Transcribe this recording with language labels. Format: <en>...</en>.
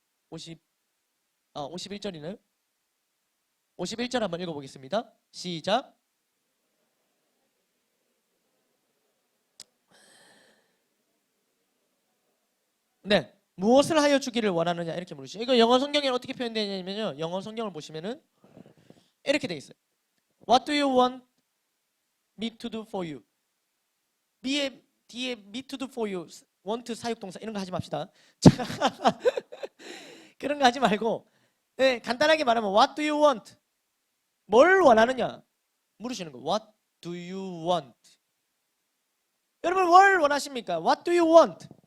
<ko>51절이네요. 51절 한번 읽어보겠습니다. 시작. 네, 무엇을 하여 주기를 원하느냐 이렇게 물으시죠. 이거 영어 성경에 어떻게 표현되냐면요, 영어 성경을 보시면은 이렇게 돼 있어요.</ko> <en>What do you want me to do for you?</en> <ko>뒤에</ko> <en>me to do for you,</en> <ko>want 사역동사 이런 거 하지 맙시다. 그런 거 하지 말고, 네, 간단하게 말하면</ko> <en>What do you want?</en> <ko>뭘 원하느냐 물으시는 거.</ko> <en>What do you want?</en> <ko>여러분 뭘 원하십니까?</ko> <en>What do you want?</en>